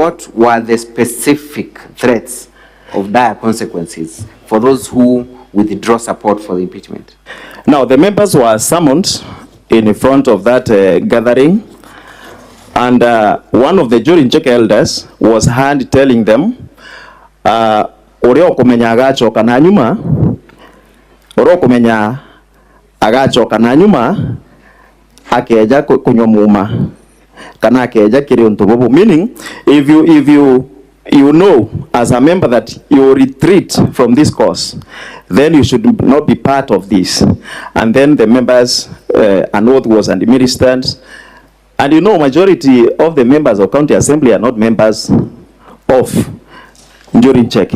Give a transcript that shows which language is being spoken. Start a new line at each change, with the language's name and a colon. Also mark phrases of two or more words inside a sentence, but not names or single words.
English: What were the specific threats of dire consequences for those who withdraw support for the impeachment? Now, the members were summoned in front of that gathering, and one of the jury check elders was heard telling them,
Meru: "Oreo kumenya agachoka na nyuma, oreo kumenya agachoka na nyuma, akeja kunyomuma, kana akeja kirionto bobo."
English: Meaning, if you know as a member that you retreat from this course, then you should not be part of this. And then the members, an oath was administered. And you know, majority of the members of county assembly are not members of jury check.